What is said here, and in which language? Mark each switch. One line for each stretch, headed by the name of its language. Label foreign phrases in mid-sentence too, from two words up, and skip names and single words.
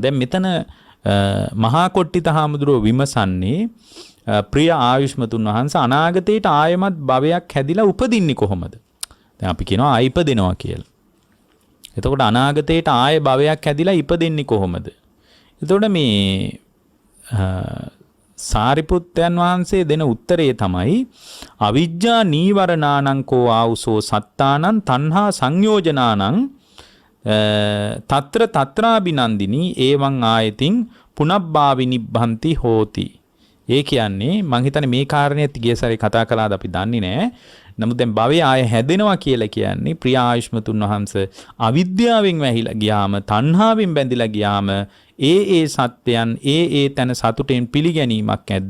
Sinhala: දැන් මෙතන මහා කොට්ටිත හාමුදුරුවෝ විමසන්නේ ප්‍රිය ආයුෂ්මතුන් වහන්සේ අනාගතයට ආයමත් භවයක් හැදිලා උපදින්නේ කොහොමද? දැන් අපි කියනවා ආයිපදිනවා කියලා. එතකොට අනාගතයට ආය භවයක් හැදිලා ඉපදෙන්නේ කොහොමද? එතකොට මේ සාරිපුත්තයන් වහන්සේ දෙන උත්තරේ තමයි
Pali: අවිජ්ජා නීවරණානං කෝ ආවුසෝ සත්තානං තණ්හා සංයෝජනානං తත්‍ර తත්‍රාබිනන්දිනී එවං ආයතින් පුනබ්බාවිනිබ්බන්ති හෝති.
Sinhala: ඒ කියන්නේ මම හිතන්නේ මේ කාරණේත් ගිය සැරේ කතා කළාද අපි දන්නේ නැහැ. නමුත් දැන් භවය ආය හැදෙනවා කියලා කියන්නේ ප්‍රිය ආයුෂ්මතුන් වහන්සේ අවිද්‍යාවෙන් වැහිලා ගියාම තණ්හාවෙන් බැඳිලා ගියාම ඒ සත්‍යයන් ඒ තන සතුටෙන් පිළිගැනීමක් ඇද්ද?